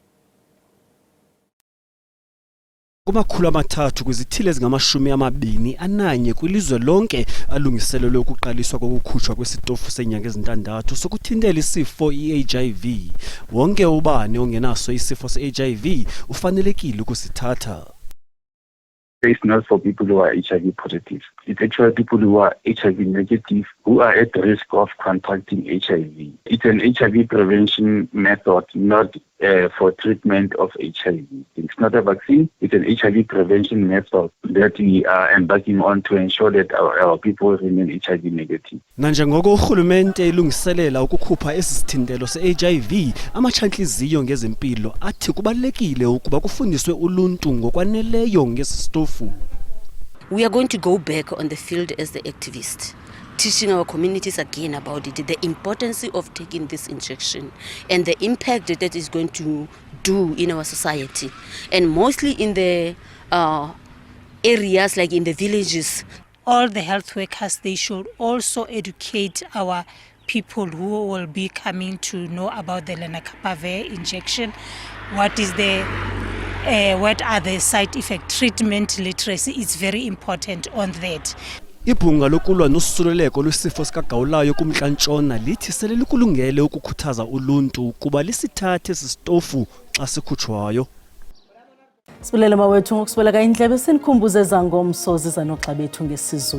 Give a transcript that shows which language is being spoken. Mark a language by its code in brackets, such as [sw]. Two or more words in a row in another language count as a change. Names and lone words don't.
[xh] Kumakhulu amathathu kwizithili ezingama-21 kwilizwe lonke alungiselelwe ukuqaliswa kokukhutshwa kwesitofu senyanga ezintandathu sokuthintela isifo i-HIV. Wonke ubani ongenaso isifo se-HIV ufanelekile ukusithatha. [en] It's not for people who are HIV positive. It's actually people who are HIV negative who are at risk of contracting HIV. It's an HIV prevention method, not for treatment of HIV. It's not a vaccine. It's an HIV prevention method that we are embarking on to ensure that our people remain HIV negative. [xh] Nanjengoko urhulumente ilungiselela ukukhupha esi sithintelo se-HIV, amachantliziyo ngezempilo athi kubalulekile ukuba kufundiswe uluntu ngokwaneleyo ngesi sitofu. [en] We are going to go back on the field as the activists, teaching our communities again about it, the importance of taking this injection and the impact that is going to do in our society, and mostly in the areas like in the villages. All the health workers, they should also educate our people who will be coming to know about the lenacapavir injection. What are the side effect? Treatment literacy is very important on that. [xh] Ibhunga lokulwa nosuleleko lwesifo sikagawulayo kuMntla-Ntshona lithi sele likulungele ukukhuthaza uluntu ukuba lisithathe esi sitofu xa sikhutshwayo. Sibulele mawethu ngokusibeleka indlebe sinikhumbuze ezangomso ziza noxa bethu ngesiZulu.